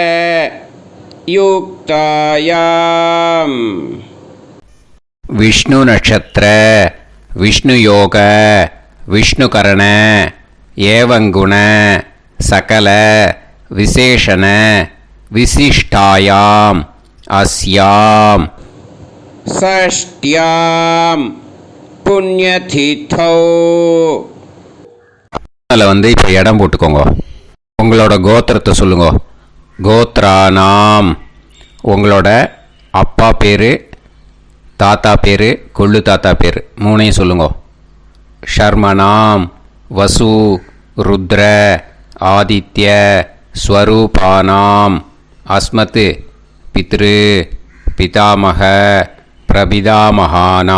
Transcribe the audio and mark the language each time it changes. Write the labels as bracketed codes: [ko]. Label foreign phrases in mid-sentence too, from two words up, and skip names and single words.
[sa] युक्तायां विष्णु नक्षत्र विष्णु योग विष्णुकरण एवं गुण सकल विशेषण विशिष्टायाम अस्याम षष्ट्यां पुण्यतिथौ. [ta] அதில் வந்து இப்போ இடம் போட்டுக்கோங்க. உங்களோட கோத்திரத்தை சொல்லுங்க. கோத்ரானாம் உங்களோட அப்பா பேர், தாத்தா பேர், கொள்ளு தாத்தா பேர் 3ஐயும் சொல்லுங்க. [sa] शर्मणां वसु रुद्र आदित्य स्वरूपाणां अस्मत् पितृ पितामह प्रपितामहानां.